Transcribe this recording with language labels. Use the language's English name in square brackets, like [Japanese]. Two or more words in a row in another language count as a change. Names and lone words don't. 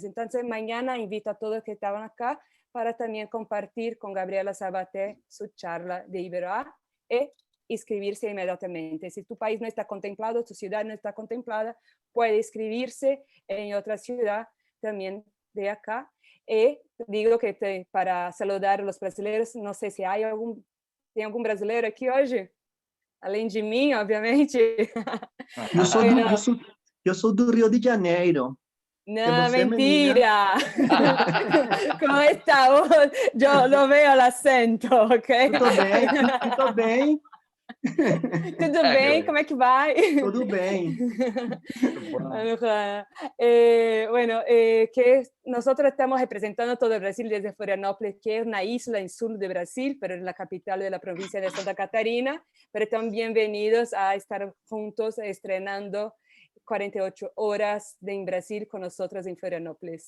[Spanish] Entonces, mañana invito a todos que estaban acá para también compartir con Gabriela Sabaté su charla de Iberoa e inscribirse inmediatamente. Si tu país no está contemplado, tu ciudad no está contemplada, puede inscribirse en otra ciudad también de acá. Y digo que para saludar a los brasileños, no sé si hay algún [Portuguese] brasileiro aqui hoje, além de mim, obviamente. Eu sou do Rio de Janeiro. [Spanish] No, mentira. ¿Cómo está vos? Yo lo veo el acento, ¿ok? [Portuguese] Tudo bem. Tudo bem? Como é que vai? Tudo bem. Alejandra. [Spanish] Bueno, que nosotros estamos representando todo el Brasil desde Florianópolis, que es una isla en sur de Brasil, pero es la capital de la provincia de Santa Catarina. Pero están bienvenidos a estar juntos estrenando 48 horas en Brasil con nosotros en Florianópolis.